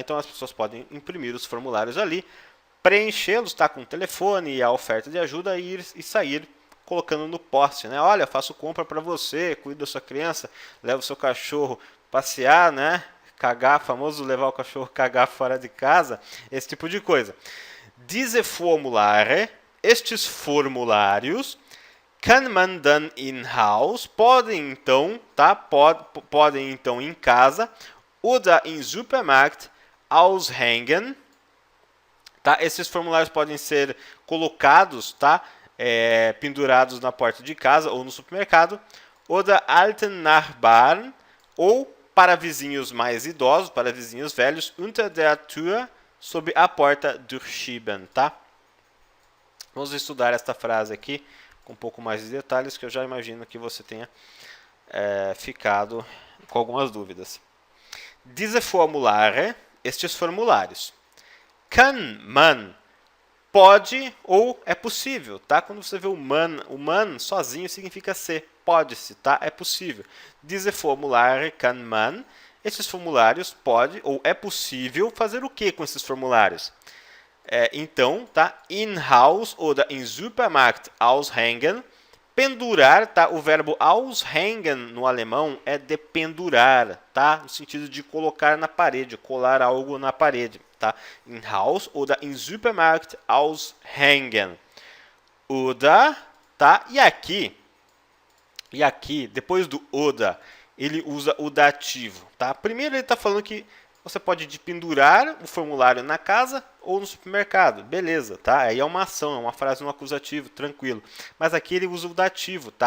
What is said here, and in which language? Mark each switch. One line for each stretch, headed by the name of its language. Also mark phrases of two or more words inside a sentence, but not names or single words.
Portuguese: Então as pessoas podem imprimir os formulários ali, preenchê-los, tá? Com o telefone e a oferta de ajuda e sair colocando no poste, né? Olha, faço compra para você, cuido da sua criança, leva o seu cachorro passear, né? Cagar, famoso levar o cachorro cagar fora de casa, esse tipo de coisa.
German: Diese Formulare,
Portuguese: estes formulários,
German: kann man dann in Haus,
Portuguese: podem então, tá? Podem então em casa,
German: oder im Supermarkt aushängen,
Portuguese: tá? Esses formulários podem ser colocados, tá? Pendurados na porta de casa ou no supermercado,
German: oder alten Nachbarn,
Portuguese: ou para vizinhos mais idosos, para vizinhos velhos,
German: unter der Tür,
Portuguese: sob a porta durchschieben, tá? Vamos estudar esta frase aqui com um pouco mais de detalhes, que eu já imagino que você tenha ficado com algumas dúvidas.
German: Diese Formulare,
Portuguese: estes formulários.
German: Kann man,
Portuguese: pode ou é possível, tá? Quando você vê o man sozinho significa ser, pode-se, tá? É possível.
German: Diese Formulare kann man,
Portuguese: esses formulários pode ou é possível fazer o que com esses formulários? Então, tá?
German: In Haus oder in Supermarkt aushängen,
Portuguese: pendurar, tá? O verbo aushängen no alemão é de pendurar, tá? No sentido de colocar na parede, colar algo na parede, tá?
German: In Haus oder in Supermarkt aushängen. Oder,
Portuguese: tá? E aqui, depois do oder, ele usa o dativo, tá? Primeiro ele está falando que você pode pendurar o formulário na casa ou no supermercado. Beleza, tá? Aí é uma ação, é uma frase no acusativo, tranquilo. Mas aqui ele usa o dativo, tá?